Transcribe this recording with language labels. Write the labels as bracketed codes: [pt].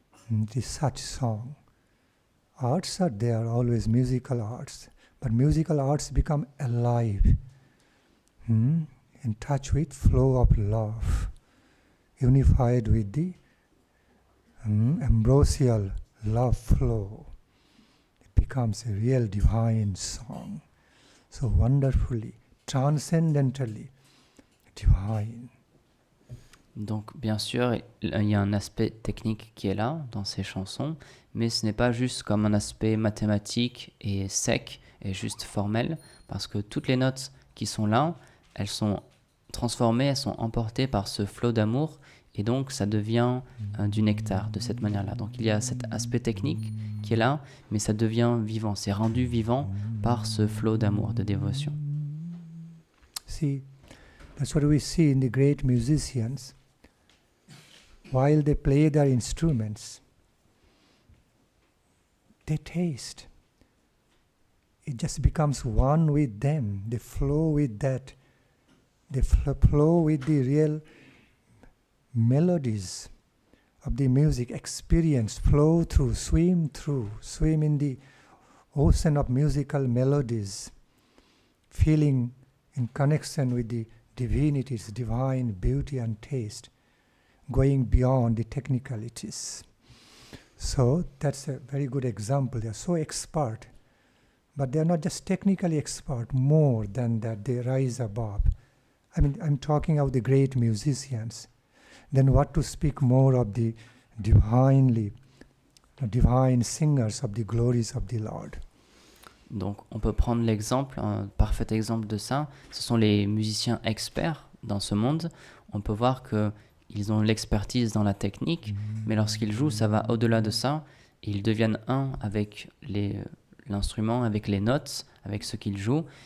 [en] This such song. Arts are there, always musical arts, but musical arts become alive, in touch with flow of love, unified with the ambrosial love flow. It becomes a real divine song, so wonderfully, transcendentally divine. [fr] Donc, bien sûr, il y a un aspect technique qui est là dans ces chansons, mais ce n'est pas juste comme un aspect mathématique et sec et juste formel, parce que toutes les notes qui sont là, elles sont transformées, elles sont emportées par ce flot d'amour, et donc ça devient du nectar de cette manière-là. Donc, il y a cet aspect technique qui est là, mais ça devient vivant, c'est rendu vivant par ce flot d'amour, de dévotion. [en] See, that's what we see in the great musicians. While they play their instruments, they taste. It just becomes one with them. They flow with that. They flow with the real melodies of the music, experience, flow through, swim in the ocean of musical melodies, feeling in connection with the divinity's divine beauty and taste, going beyond the technicalities. So that's a very good example. They are so expert, but they are not just technically expert, more than that, they rise above. I mean, I'm talking of the great musicians. Then what to speak more of the divine singers of the glories of the Lord. [fr] Donc, on peut prendre l'exemple, un parfait exemple de ça. Ce sont les musiciens experts dans ce monde. On peut voir qu'ils ont l'expertise dans la technique, mais lorsqu'ils jouent, ça va au-delà de ça. Et ils deviennent un avec l'instrument, avec les notes, avec ce qu'ils jouent.